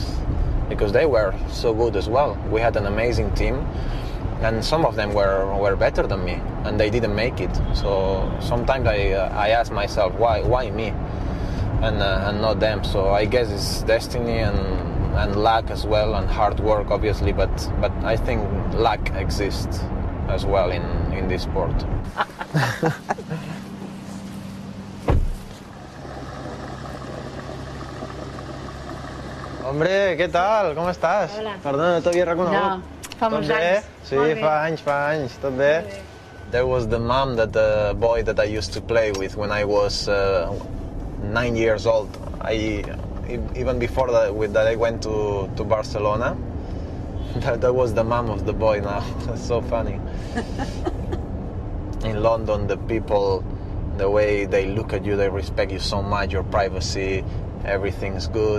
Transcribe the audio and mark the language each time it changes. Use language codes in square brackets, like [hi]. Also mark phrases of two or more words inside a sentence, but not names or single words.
[en] Because they were so good as well. We had an amazing team, and some of them were better than me, and they didn't make it. So sometimes I ask myself, why me, and not them? So I guess it's destiny and luck as well, and hard work obviously, but I think luck exists as well in this sport. [ca] Hombre, què tal? Com estàs? Hola. Perdona, no t'havia reconegut. No, fa molts Tot bé? anys. Sí, Molt bé. fa anys, tot bé? [en] There was the mom that the boy that I used to play with when I was 9 years old. Even before that I went to Barcelona. That was the mom of the boy now. That's so funny. In London, the people, the way they look at you, they respect you so much, your privacy, everything's good.